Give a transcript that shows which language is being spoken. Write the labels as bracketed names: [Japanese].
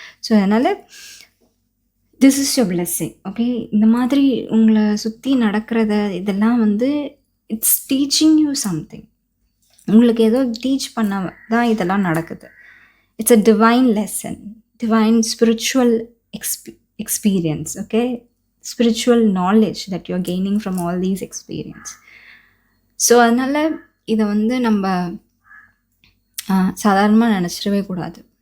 [Tamil] So அதனால் [English] This is your blessing. [Tamil] Okay, இந்த மாதிரி உங்களை சுற்றி நடக்கிறத இதெல்லாம் வந்து [English] It's teaching you something. [Tamil] உங்களுக்கு ஏதோ டீச் பண்ண தான் இதெல்லாம் நடக்குது. [English] It's a divine lesson, divine spiritual experience. Okay, spiritual knowledge that you're gaining from all these experience. [Tamil] So அதனால் இதை வந்து நம்ம சாதாரணமாக நினச்சிடவே கூடாது.